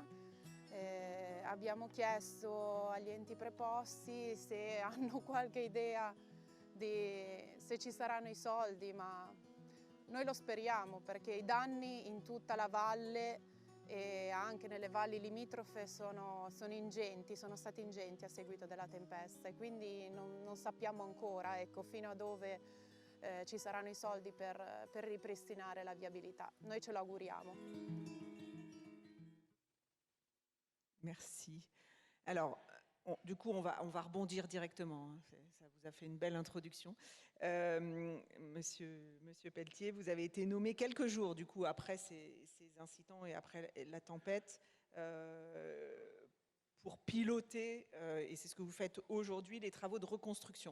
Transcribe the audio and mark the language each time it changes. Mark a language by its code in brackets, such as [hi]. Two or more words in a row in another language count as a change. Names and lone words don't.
[it] Abbiamo chiesto agli enti preposti se hanno qualche idea di se ci saranno i soldi, ma noi lo speriamo perché i danni in tutta la valle e anche nelle valli limitrofe sono ingenti, sono stati ingenti a seguito della tempesta e quindi non sappiamo ancora, ecco, fino a dove ci saranno i soldi per ripristinare la viabilità. Noi ce lo auguriamo. [fr] Merci. Alors, du coup, on va rebondir directement. Hein. Ça vous a fait une belle introduction. Monsieur Pelletier, vous avez été nommé quelques jours, du coup, après ces incidents et après la tempête, pour piloter, et c'est ce que vous faites aujourd'hui, les travaux de reconstruction.